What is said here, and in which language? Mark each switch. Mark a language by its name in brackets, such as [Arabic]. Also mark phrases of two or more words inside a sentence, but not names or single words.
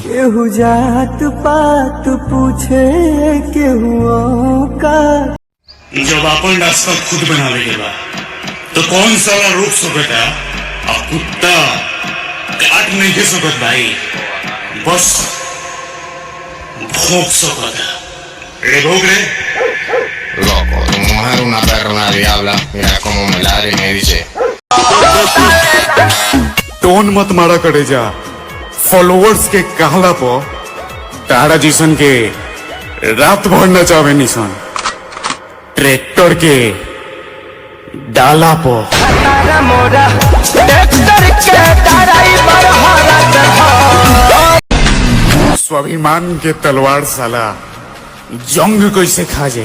[Bhojpuri] केहू जात पात पूछे केहू का। जब अपन रास्ता खुद बनावे के बा तो कौन साला रोक सकता? अब कुत्ता काट नहीं के सकत भाई, बस भोंक सकता। भोग रे [Spanish] Loco, tu mujer una perra, una diabla. Mira cómo me ladra y me dice. [Bhojpuri] टोन मत मारा करे जा। फॉलोअर्स के कहला पो तारा जिसन के रात भर नचावे निसन, ट्रैक्टर के डाला पो स्वाभिमान के तलवार साला जंग कैसे खा जाई।